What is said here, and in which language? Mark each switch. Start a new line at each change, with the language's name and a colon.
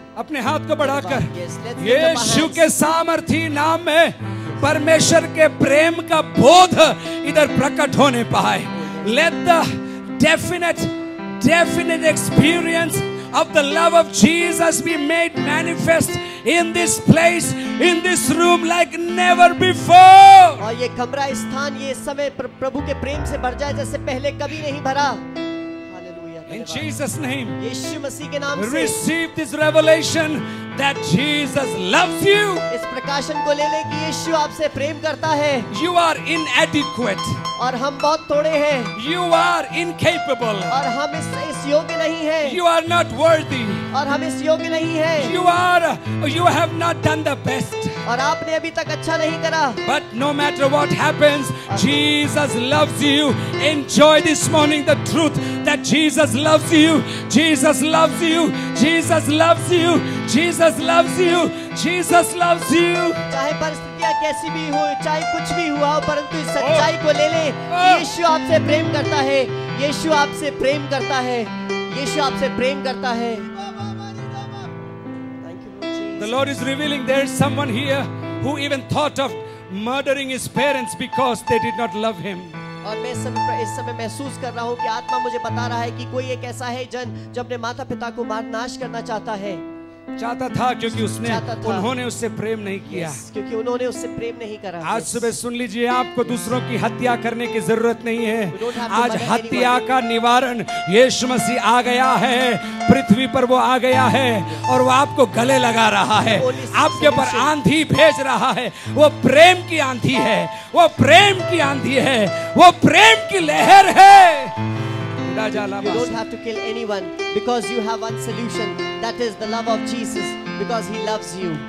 Hindi: अपने हाथ को बढ़ाकर यीशु के सामर्थी नाम में परमेश्वर के प्रेम का बोध इधर प्रकट होने पाए।
English: Let the definite experience of the love of Jesus be made manifest in this place, in this room like never before.
Hindi: और ये कमरा, स्थान, ये समय प्रभु के प्रेम से भर जाए जैसे पहले कभी नहीं भरा।
English: In Jesus' name,
Hindi: यीशु मसीह के नाम से
English: receive this revelation that Jesus loves you.
Hindi: इस प्रकाशन को ले ले कि यीशु आपसे प्रेम करता है।
English: You are inadequate.
Hindi: और हम बहुत थोड़े हैं।
English: You are incapable.
Hindi: और हम इस योग्य नहीं हैं।
English: You are not worthy.
Hindi: और हम इस योग्य नहीं हैं।
English: You have not done the best.
Hindi: और आपने अभी तक अच्छा नहीं करा।
English: But no matter what happens, Jesus loves you. Enjoy this morning the truth that Jesus loves you. Jesus loves you. Jesus loves you. Jesus loves you. Jesus loves you.
Hindi: चाहे परिस्थितियां कैसी भी हो, चाहे कुछ भी हुआ हो, परंतु इस सच्चाई को ले ले कि यीशु आपसे प्रेम करता है। यीशु आपसे प्रेम करता है। यीशु आपसे प्रेम करता है।
English: The Lord is revealing there is someone here who even thought of murdering his parents because they did not love him.
Hindi: और मैं इस समय महसूस कर रहा हूँ कि आत्मा मुझे बता रहा है कि कोई एक ऐसा है जन जो अपने माता पिता को मार नाश करना चाहता था क्योंकि उन्होंने उससे प्रेम नहीं किया, क्योंकि उन्होंने उससे प्रेम नहीं करा। आज सुबह सुन लीजिए, आपको दूसरों की हत्या करने की जरूरत नहीं है। आज हत्या का निवारण यीशु मसीह आ गया है, पृथ्वी पर वो आ गया है और वो आपको गले लगा रहा है, आपके ऊपर आंधी भेज रहा है। वो प्रेम की आंधी है, वो प्रेम की आंधी है, वो प्रेम की लहर है।
English: You don't have to kill anyone because you have one solution, that is the love of Jesus, because he loves you.